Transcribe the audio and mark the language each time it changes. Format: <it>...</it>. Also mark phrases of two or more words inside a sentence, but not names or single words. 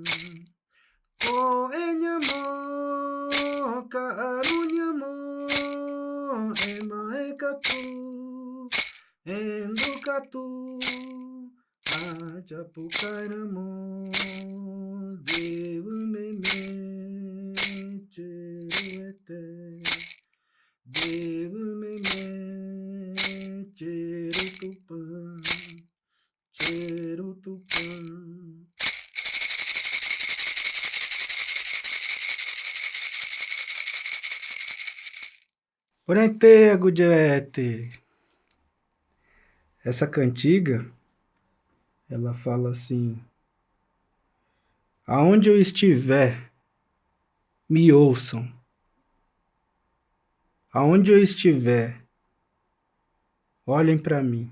<gn>Ko enyamo, karunyamo, emaekatu, endukatu, ajapukairamo, deumeme, cheruete, deumeme, cherutupan, cherutupan. Orente, Gudete.</gn> <pt>Essa cantiga, ela fala assim: aonde eu estiver, me ouçam. Aonde eu estiver, olhem para mim.</pt>